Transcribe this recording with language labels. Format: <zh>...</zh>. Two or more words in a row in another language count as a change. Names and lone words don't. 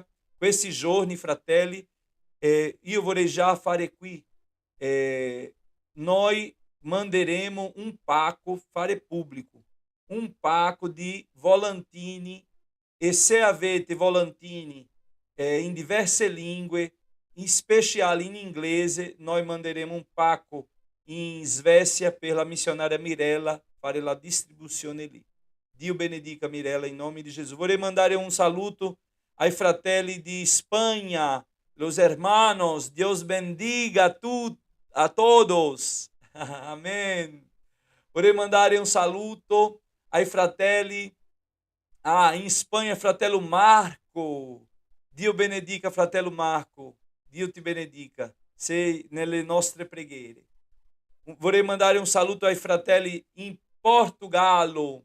<it>Questi giorni, fratelli, io vorrei già fare qui, noi manderemo un pacco, fare pubblico, un pacco di volantini, e se avete volantini in diverse lingue, in speciale in inglese, noi manderemo un pacco in Svezia per la missionária Mirella fare la distribuzione lì. Dio benedica Mirella in nome di Gesù. Vorrei mandare un saluto ai fratelli di Spagna,</it> <es>los hermanos. Dios bendiga a todos. Amém.</es> <it>Vorrei mandare un saluto ai fratelli in Spagna, fratello Marco. Dio benedica fratello Marco. Dio ti benedica. Sei nelle nostre preghiere. Vorrei mandare un saluto ai fratelli in Portogallo.</it>